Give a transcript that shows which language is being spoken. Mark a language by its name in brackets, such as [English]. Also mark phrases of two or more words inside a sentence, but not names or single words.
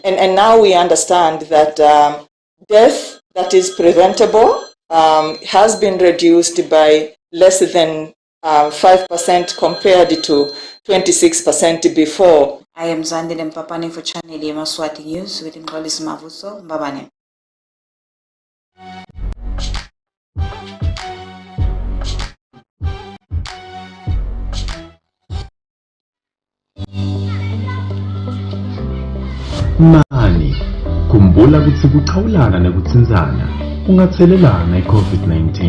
[English] And now we understand that death that is preventable has been reduced by less than 5% compared to 26% before. I am Zandile Mpapane for Channel Yemaswati News with Ngolis Mavuso Mbabane. [Swati] Mani, khumbula ukuthi kuqhawulana nekutsinzana ungathelelana i-COVID-19.